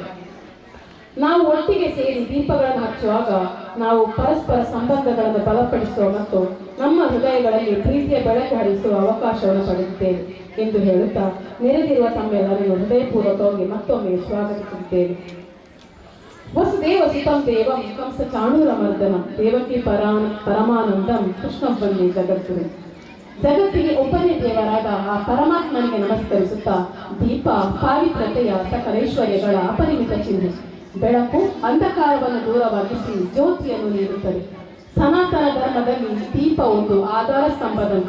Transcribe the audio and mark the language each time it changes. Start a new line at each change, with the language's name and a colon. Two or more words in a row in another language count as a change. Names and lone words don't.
Kannada: ನಾವು ಒಟ್ಟಿಗೆ ಸೇರಿ ದೀಪಗಳನ್ನು ಹಚ್ಚುವಾಗ ನಾವು ಪರಸ್ಪರ ಸಂಬಂಧಗಳನ್ನು ಬಲಪಡಿಸುವ ಮತ್ತು ನಮ್ಮ ಹೃದಯಗಳಲ್ಲಿ ಪ್ರೀತಿಯ ಬೆಳಕು ಹರಿಸುವ ಅವಕಾಶವನ್ನು ಪಡೆದಿದ್ದೇವೆ ಎಂದು ಹೇಳುತ್ತಾ ನೆರೆದಿರುವ ತಮ್ಮೆಲ್ಲರಿಗೂ ಹೃದಯಪೂರ್ವಕವಾಗಿ ಮತ್ತೊಮ್ಮೆ ಸ್ವಾಗತಿಸುತ್ತೇವೆ.
Sanskrit: ವಸುದೇವ ಸುತಂ ದೇವಂ ಕಂಸ ಚಾಣೂರ ಮರ್ದನಂ ದೇವಕಿ ಪರಮಾನಂದಂ ಕೃಷ್ಣಂ ವಂದೇ ಜಗದ್ಗುರು.
Kannada: ಜಗತ್ತಿಗೆ ಒಬ್ಬನೇ ದೇವರಾದ ಆ ಪರಮಾತ್ಮನಿಗೆ ನಮಸ್ಕರಿಸುತ್ತಾ ದೀಪ ಪಾವಿತ್ರತೆಯ ಸಕಲೈಶ್ವರ್ಯಗಳ ಅಪರಿಮಿತ ಚಿಹ್ನೆ. ಬೆಳಕು ಅಂಧಕಾರವನ್ನು ದೂರವಾಗಿಸಿ ಜ್ಯೋತಿಯನ್ನು ನೀಡುತ್ತದೆ. ಸನಾತನ ಧರ್ಮದಲ್ಲಿ ದೀಪ ಒಂದು ಆಧಾರ ಸ್ತಂಭದಂತೆ.